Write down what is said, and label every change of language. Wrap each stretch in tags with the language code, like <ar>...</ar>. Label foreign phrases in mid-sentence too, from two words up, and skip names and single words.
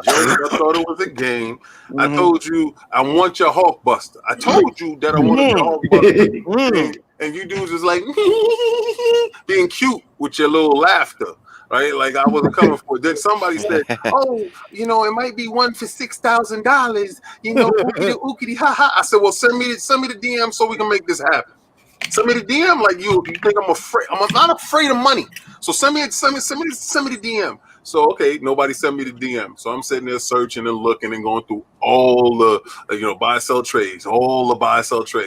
<en>Y'all thought it was a game. I told you I want your Hulk Buster. I told you that I wanted your Hulk Buster. and you dudes is like being cute with your little laughter. Right, like I wasn't coming for it. Then somebody said, "Oh, it might be one for $6,000." Ookity, ha ha. I said, "Well, send me the DM so we can make this happen. Send me the DM. Like you think I'm afraid? I'm not afraid of money. So send me the DM." So okay, nobody sent me the DM. So I'm sitting there searching and looking and going through all the buy sell trades, all the buy sell trades.</en>